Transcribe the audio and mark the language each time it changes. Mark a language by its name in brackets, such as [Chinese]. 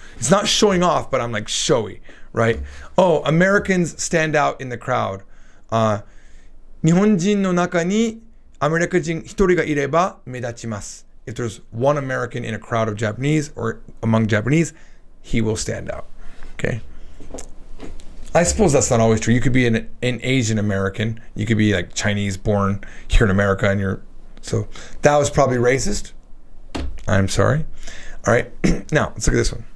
[English] It's not showing off, but I'm like showy, right? Oh, Americans stand out in the crowd. [Japanese] 日本人の中にアメリカ人一人がいれば目立ちます. [English] If there's one American in a crowd of Japanese or among Japanese, he will stand out. Okay? I suppose that's not always true. You could be an Asian American. You could be like Chinese born here in America and so that was probably racist. I'm sorry. All right. Now, let's look at this one.